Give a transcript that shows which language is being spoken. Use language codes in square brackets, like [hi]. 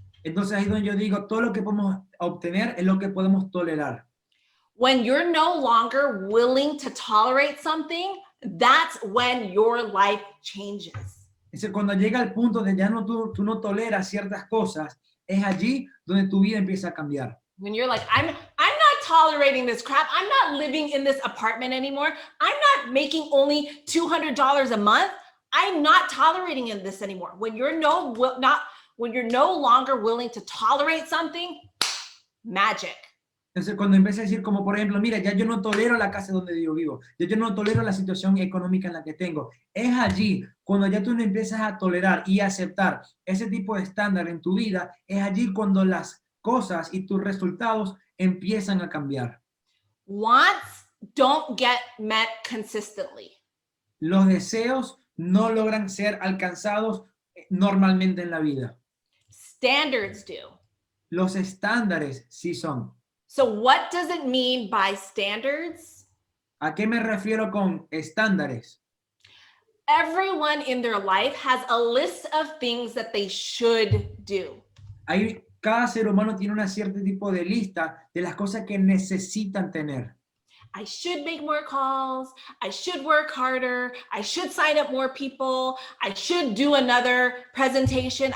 [es] Entonces ahí es donde yo digo, todo lo que podemos obtener es lo que podemos tolerar. [en] When you're no longer willing to tolerate something, that's when your life changes. [es] Es decir, cuando llega el punto de ya no tú no toleras ciertas cosas, es allí donde tu vida empieza a cambiar. [en] When you're like, I'm not tolerating this crap. I'm not living in this apartment anymore. I'm not making only $200 a month. I'm not tolerating this anymore. When you're no longer willing to tolerate something, magic. [es] Entonces, cuando empieza a decir como, por ejemplo, mira, ya yo no tolero la casa donde yo vivo, ya yo no tolero la situación económica en la que tengo, es allí, cuando ya tú no empiezas a tolerar y aceptar ese tipo de estándar en tu vida, es allí cuando las cosas y tus resultados empiezan a cambiar. [en] Wants don't get met consistently. [es] Los deseos no logran ser alcanzados normalmente en la vida. [en] Standards do. [es] Los estándares sí son. [en] So what does it mean by standards? [es] ¿A qué me refiero con estándares? [en] Everyone in their life has a list of things that they should do. [es] Cada ser humano tiene una cierto tipo de lista de las cosas que necesitan tener. [en] I should make more calls. I should work harder. I should sign up more people. I should do another presentation.